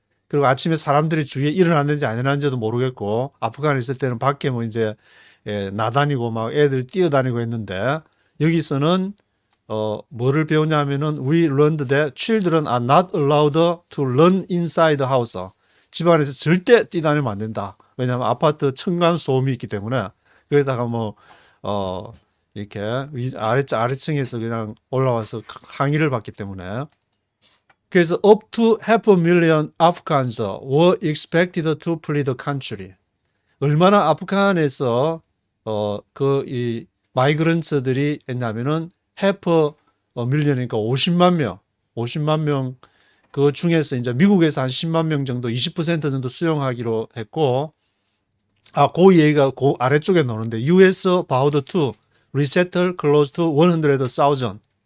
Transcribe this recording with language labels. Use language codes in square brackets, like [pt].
[ko] 그리고 아침에 사람들이 주위에 일어났는지 안 일어났는지도 모르겠고, 아프간에 있을 때는 밖에 뭐 이제 나다니고 막 애들 뛰어다니고 했는데, 여기서는 뭐를 배우냐면은 [en] we learned that children are not allowed to run inside the house. [ko] 집 안에서 절대 뛰다니면 안 된다. 왜냐하면 아파트 층간 소음이 있기 때문에. 그러다가 뭐 이렇게 아래층에서 그냥 올라와서 항의를 받기 때문에. [en] 그래서 up to 500,000 Afghans were expected to flee the country. [ko] 얼마나 아프간에서 이 마이그런트들이 했냐면은 [en] half a million [ko] 이니까 50만 명, 그 중에서 이제 미국에서 한 10만 명 정도, 20% 정도 수용하기로 했고, 그 얘기가 그 아래쪽에 나오는데, [en] US vowed to resettle close to 100,000.